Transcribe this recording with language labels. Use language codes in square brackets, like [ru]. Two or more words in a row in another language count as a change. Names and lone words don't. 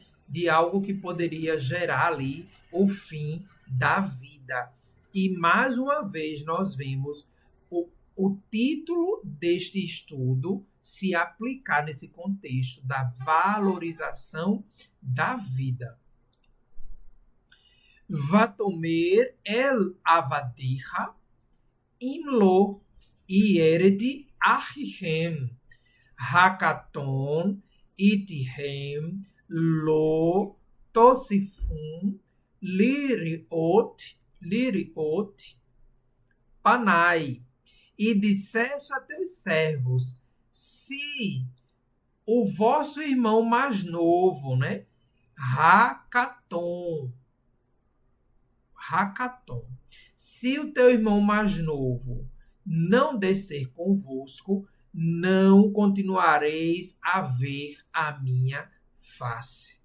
[pt] De algo que poderia gerar ali o fim da vida. E mais uma vez nós vemos o título deste estudo se aplicar nesse contexto da valorização da vida. [he] ותאמר אל עבדיך אם לא ירד אחיכם הקטן אתכם לא תספון לראות פני. [pt] E disseste a teus servos: se o vosso irmão mais novo, né, Hakaton, se o teu irmão mais novo não descer convosco, não continuareis a ver a minha face.